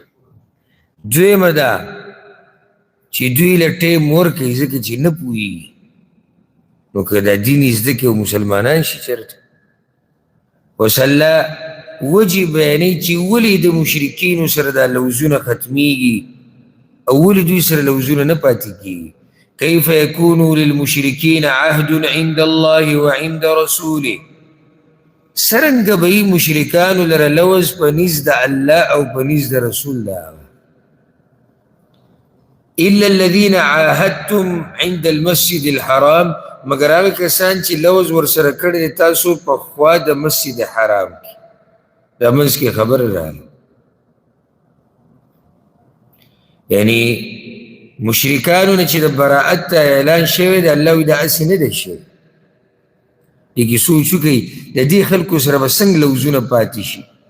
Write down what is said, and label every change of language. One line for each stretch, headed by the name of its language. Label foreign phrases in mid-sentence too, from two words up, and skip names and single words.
Pashto: دویمه ده چې دوی له ټیم ورکوي، ځکه چې نه پوهېږي. نو که دا دین یې زده کړي او مسلمانان شي چېرته. اوس الله وجې بیانوي چې ولې د مشرکینو سره دا لوزونه ختمیږي او ولې دوی سره لوزونه نه پاتې کېږي.
Arabic: كيف يكون للمشركين عهد عند الله وعند رسوله،
Pashto: سرنګ به مشرکانو لره لوز په نزد د الله او په نزد د رسول الله.
Arabic: الا الذين عاهدتم عند المسجد الحرام،
Pashto: مگر هغه کسان چې لوز ورسره کړی تاسو په خوا د مسجد حرام کې. دا منځ کې خبر راغله یعنی مشرکانو نه چې د براءت ته اعلان شوی دی الله وایي دا هسې نه دی شوی دې کې سوچ وکړئ د دې خلکو سره به څنګه لوزونه پاتې شي